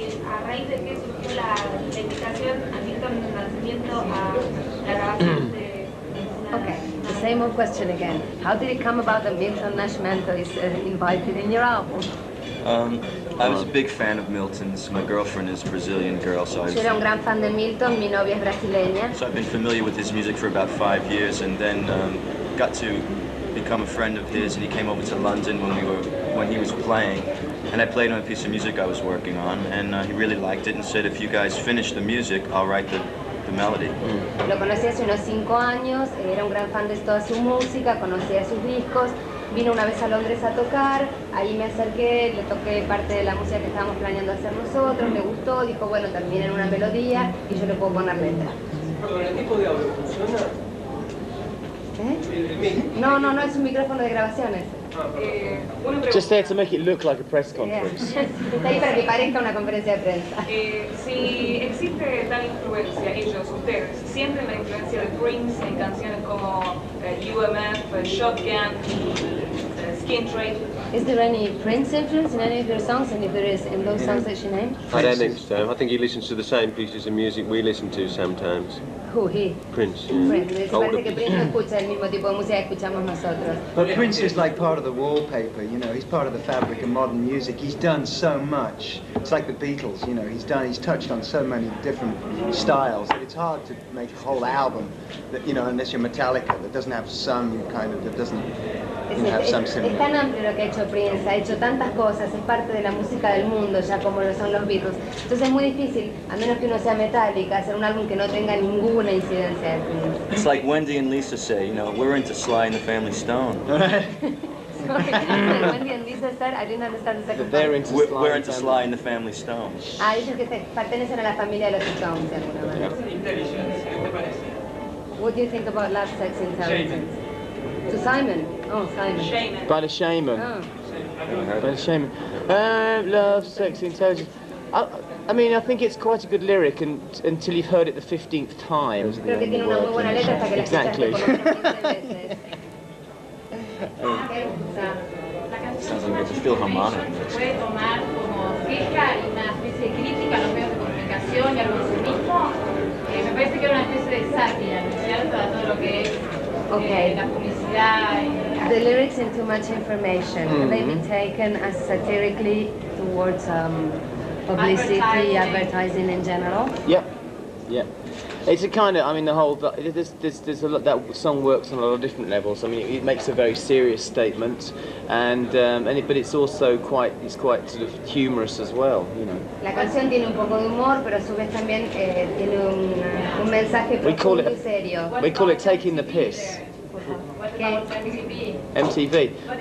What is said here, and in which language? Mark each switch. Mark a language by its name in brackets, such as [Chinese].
[Spanish] A raíz de que surgió la invitación a Víctor Nacimiento a la grabación de... [English] Okay, the same old question again. How did it come about that Milton Nascimento is invited in your album? I was a big fan of Milton's. My girlfriend is a Brazilian girl, so [Spanish] Yo era un gran fan de Milton, mi novia es brasileña. [English] So I've been familiar with his music for about 5 years, and then got to become a friend of his, and he came over to London when he was playing, and I played on a piece of music I was working on, and he really liked it and said, if you guys finish the music, I'll write the melody. [Spanish] Lo conocí hace unos 5 años, era un gran fan de toda su música, conocía sus discos, vino una vez a Londres a tocar, ahí me acerqué, le toqué parte de la música que estábamos planeando hacer nosotros, le gustó, dijo, bueno, terminen una melodía y yo le puedo poner letra. Perdón, ¿el tipo de audio funciona? No, es un micrófono de grabaciones. [English] Just there to make it look like a press conference. [Spanish] Está ahí para que parezca una conferencia de prensa. Si existe tal influencia, ellos, ustedes, sienten la influencia de Prince en canciones como UMF, Shotgun, Skin Trade. [English] Is there any Prince influence in any of your songs, and if there is, in those songs that she named? I don't think so. I think he listens to the same pieces of music we listen to sometimes. Who, he? Prince. Prince. [Spanish] Parece que Prince no escucha el mismo tipo de música que escuchamos nosotros. [English] But Prince is like part of the wallpaper, you know, he's part of the fabric of modern music. He's done so much. It's like the Beatles, you know, he's touched on so many different styles that it's hard to make a whole album that, you know, unless you're Metallica, that doesn't have some kind of, that doesn't have some similar. [Spanish] Es tan amplio lo que ha hecho Prince, ha hecho tantas cosas, es parte de la música del mundo, ya como lo son los Beatles. Entonces es muy difícil, a menos que uno sea Metallica, hacer un álbum que no tenga ninguna incidencia de Prince. [English] It's like Wendy and Lisa say, you know, we're into Sly and the Family Stone. Sorry, Wendy and Lisa said, I didn't understand the second part. We're into Sly and the Family Stone. [Spanish] Dicen que pertenecen a la familia de los Stones de alguna manera. Intelligence, ¿qué te parece? [English] What do you think about Love, Sex, Intelligence? To Simon? Oh, Simon. Shaman. By the Shaman. Oh. By the Shaman. Love, sex, intelligence. I mean, I think it's quite a good lyric until you've heard it the 15th time. [Spanish] Creo que tiene una muy buena letra hasta que la escuchaste por lo menos 15 veces. [English] Sounds like it's a Philharmonic. [Spanish] Puede tomar como queja y una especie de crítica a los medios de comunicación y al consumismo. Me parece que era una especie de sátira, ¿no es cierto? A todo lo que es la publicidad. [English] The lyrics in Too Much Information, can they be taken as satirically towards publicity, advertising in general? Yep. It's a kind of, I mean, the whole, there's a lot, that song works on a lot of different levels. I mean, it makes a very serious statement, but it's also quite sort of humorous as well, you know. [Spanish] La canción tiene un poco de humor, pero a su vez también tiene un mensaje profundo y serio. [English] We call it taking the piss. MTV.